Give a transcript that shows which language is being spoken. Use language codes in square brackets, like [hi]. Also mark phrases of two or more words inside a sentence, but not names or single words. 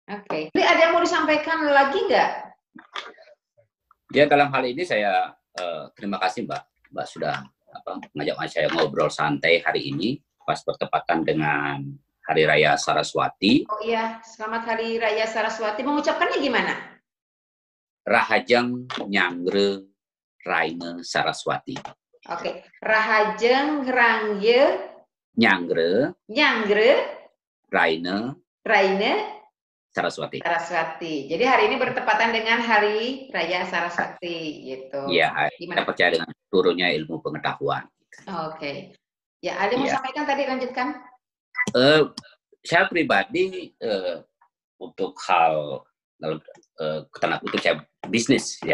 [id] Jadi ada yang mau disampaikan lagi nggak? Ya dalam hal ini saya terima kasih Mbak sudah ngajak saya ngobrol santai hari ini pas bertepatan dengan Hari Raya Saraswati. Oh iya, selamat Hari Raya Saraswati. Mengucapkannya gimana? [ban] Rahajeng Nyangre Raine Saraswati. Oke, Rahajeng Rangye Nyangre Raine Saraswati. [id] Jadi hari ini bertepatan dengan Hari Raya Saraswati, gitu. Iya, kita percaya dengan turunnya ilmu pengetahuan. Oke. Ya, ada mau sampaikan tadi, lanjutkan. Saya pribadi untuk hal tanda kutip saya bisnis ya.